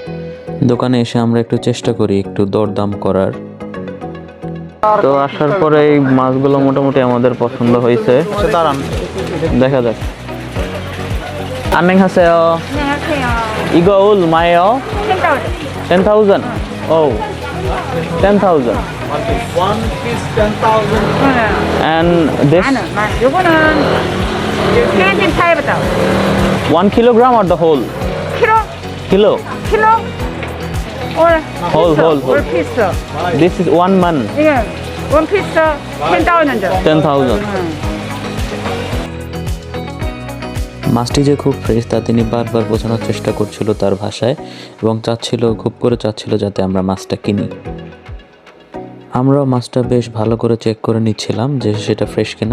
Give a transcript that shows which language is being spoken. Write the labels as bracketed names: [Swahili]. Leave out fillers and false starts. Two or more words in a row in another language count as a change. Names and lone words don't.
[Bangla] দোকানে এসে আমরা একটু চেষ্টা করি একটু দরদাম করার। তো আসার পরে এই মাছগুলো মোটামুটি আমাদের পছন্দ হয়েছে, দেখা যাক। [Korean] 안녕하세요. 이거 올 마예요? 10,000. [English] Oh, 10,000. One piece 10,000. And this [Korean] 요거는 25,000. [English] 1 kilogram or the whole? [Korean] 키로? [English] Kilo. [Korean] 키로? 올 [English] Whole, 피스. whole, 올 whole. 피스. This is 1 man, [Korean] 이게 [English] one piece [Korean] 10,000. 10,000. [Bangla] মাছটি যে খুব ফ্রেশ তা তিনি বারবার বোঝানোর চেষ্টা করছিল তার ভাষায়, এবং খুব করে চাচ্ছিল যাতে আমরা মাছটা কিনি। আমরাও মাছটা বেশ ভালো করে চেক করে নিচ্ছিলাম যে সেটা ফ্রেশ কিনা।